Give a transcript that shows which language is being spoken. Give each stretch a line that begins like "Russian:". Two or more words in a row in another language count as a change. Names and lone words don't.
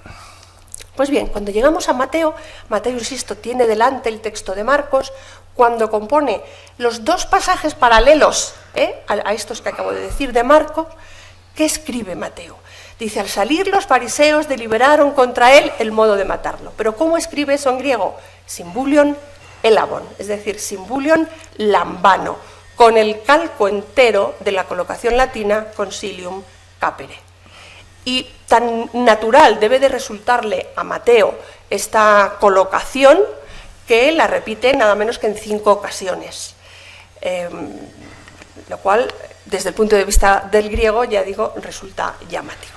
Spanish: Pues bien, cuando llegamos a Mateo, insisto, tiene delante el texto de Marcos, cuando compone los dos pasajes paralelos a estos que acabo de decir de Marcos, ¿qué escribe Mateo? Dice, al salir los fariseos deliberaron contra él el modo de matarlo. ¿Pero cómo escribe eso en griego?
Greek: συμβούλιον ἔλαβον,
Spanish: es decir,
Greek: συμβούλιον λαμβάνω,
Spanish: con el calco entero de la colocación latina
Latin: consilium capere.
Spanish: Y tan natural debe de resultarle a Mateo esta colocación que la repite nada menos que en 5 ocasiones, lo cual, desde el punto de vista del griego, ya digo, resulta llamativo.